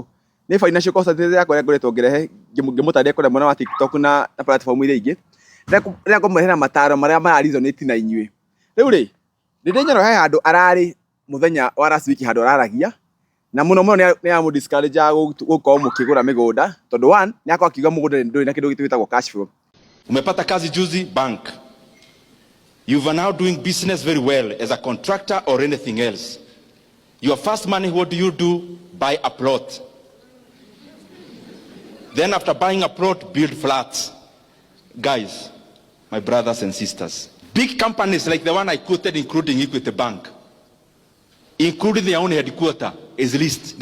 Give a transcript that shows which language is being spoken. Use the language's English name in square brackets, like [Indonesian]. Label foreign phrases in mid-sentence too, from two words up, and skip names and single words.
[Kikuyu] Nĩ [English] financial content [Kikuyu] yakwa ĩrĩa ngoretwo ngĩrehe ngĩmũtarĩria kũrĩa mwena wa TikTok na platform iria ingĩ rĩrĩa ngũmũrehera mataro marĩa mararesonate na inyuĩ. Rĩu Ndindi Nyoro he handũ ararĩ mũthenya wa [English] last week [Kikuyu] handũ araragia na mũno nĩ ya discourage gũkorwo mũkĩgũra mĩgũnda tondũ one nĩ akwa akiuga mũgũnda ndũrĩ na kĩndũ gĩtagwo [English] cash flow. [Swahili] Umepata kazi juzi bank. [English] You are now doing business very well as a contractor or anything else. Your first money, what do? Buy a plot. Then after buying a plot, build flats. Guys, my brothers and sisters, big companies like the one I quoted, including Equity Bank, including their own headquarters, is leased.